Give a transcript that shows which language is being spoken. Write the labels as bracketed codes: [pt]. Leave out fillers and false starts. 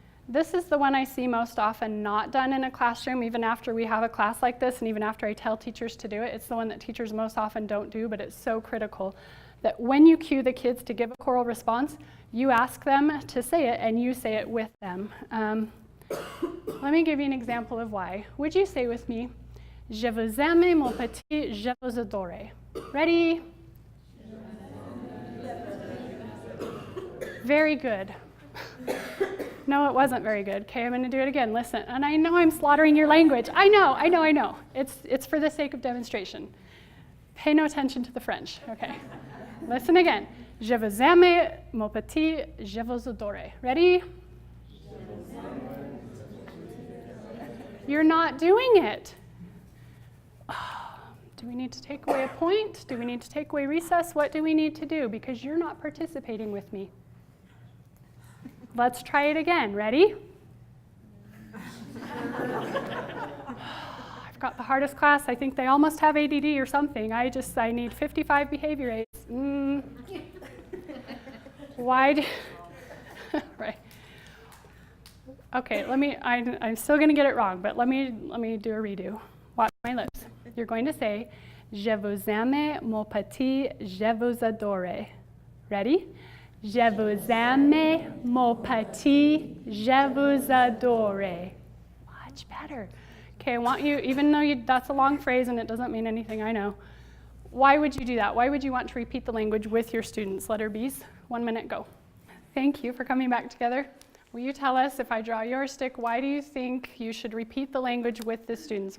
[en] This is the one I see most often not done in a classroom, even after we have a class like this, and even after I tell teachers to do it. It's the one that teachers most often don't do, but it's so critical that when you cue the kids to give a choral response, you ask them to say it and you say it with them. Let me give you an example of why. Would you say with me, [fr] Je vous aime, mon petit, je vous adore. [en] Ready? Very good. No, it wasn't very good. Okay, I'm going to do it again. Listen, and I know I'm slaughtering your language. I know. It's for the sake of demonstration. Pay no attention to the French. Okay. Listen again. [fr] Je vous aime, mon petit, je vous adore. [en] Ready? You're not doing it. Do we need to take away a point? Do we need to take away recess? What do we need to do? Because you're not participating with me. Let's try it again. Ready? I've got the hardest class. I think they all must have ADD or something. I need 55 behavior aids. Why do... Right. Okay, I'm still going to get it wrong, but let me do a redo. Watch my lips. You're going to say, [fr] Je vous aime, mon petit, je vous adore. [en] Ready? [fr] Je vous aime, mon petit, je vous adore. [en] Much better. Okay, I want you, even though that's a long phrase and it doesn't mean anything, I know. Why would you do that? Why would you want to repeat the language with your students? Letter B's. 1 minute, go. Thank you for coming back together. Will you tell us, if I draw your stick, why do you think you should repeat the language with the students?